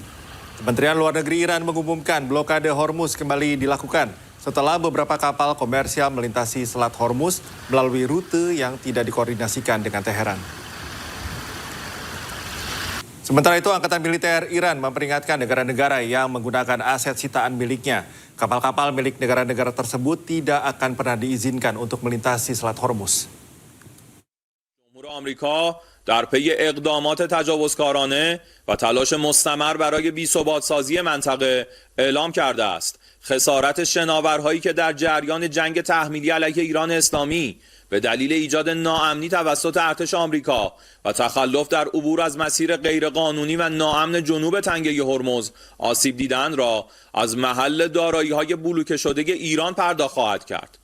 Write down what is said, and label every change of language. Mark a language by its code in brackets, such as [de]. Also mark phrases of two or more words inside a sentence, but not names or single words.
[id] Kementerian Luar Negeri Iran mengumumkan blokade Hormuz kembali dilakukan setelah beberapa kapal komersial melintasi Selat Hormuz melalui rute yang tidak dikoordinasikan dengan Teheran. Sementara itu, Angkatan Militer Iran memperingatkan negara-negara yang menggunakan aset sitaan miliknya. Kapal-kapal milik negara-negara tersebut tidak akan pernah diizinkan untuk melintasi Selat Hormuz. [fa] در پی اقدامات تجاوزکارانه و تلاش مستمر برای بی‌ثبات‌سازی منطقه اعلام کرده است خسارت شناورهایی که در جریان جنگ تحمیلی علیه ایران اسلامی به دلیل ایجاد ناامنی توسط ارتش آمریکا و تخلف در عبور از مسیر غیرقانونی و ناامن جنوب تنگه هرمز آسیب دیدند را از محل دارایی‌های بلوکه شده ایران پرداخت خواهد کرد.